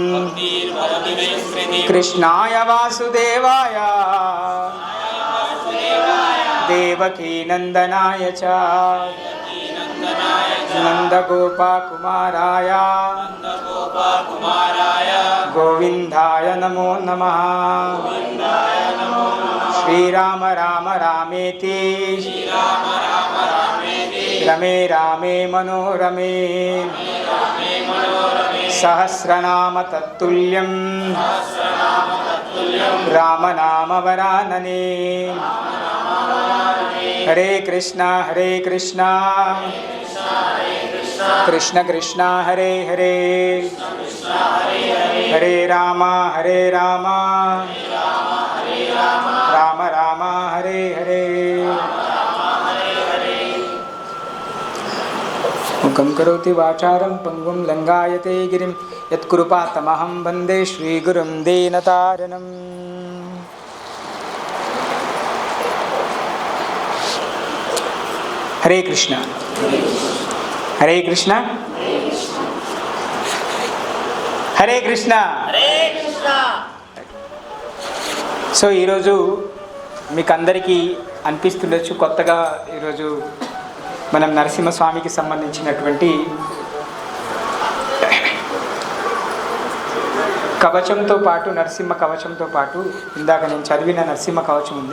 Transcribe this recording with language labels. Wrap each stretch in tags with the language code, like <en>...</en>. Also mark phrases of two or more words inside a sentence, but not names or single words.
<sa>कृष्णाय वासुदेवाय देवकी नंदनाय च नंदगोपाकुमाराय गोविंदाय नमो नमः। श्रीराम राम रामेति रमे रामे मनोरमे सहस्रनाम तत्तुल्यं राम नाम वरानने। हरे कृष्णा कृष्ण कृष्ण हरे हरे हरे राम राम राम हरे हरे। मुखं करोति वाचारं पंगुं लंघायते गिरिं यत्कृपातमहं वन्दे श्रीगुरुं दीनतारिणम्। हरे कृष्ण हरे कृष्ण हरे कृष्ण।</sa> <te>సో ఈరోజు మీకు అందరికీ అనిపిస్తుండొచ్చు కొత్తగా ఈరోజు మనం నరసింహస్వామికి సంబంధించినటువంటి కవచంతో పాటు నరసింహ కవచంతో పాటు ఇందాక నేను చదివిన నరసింహ కవచం ఉంది.</te>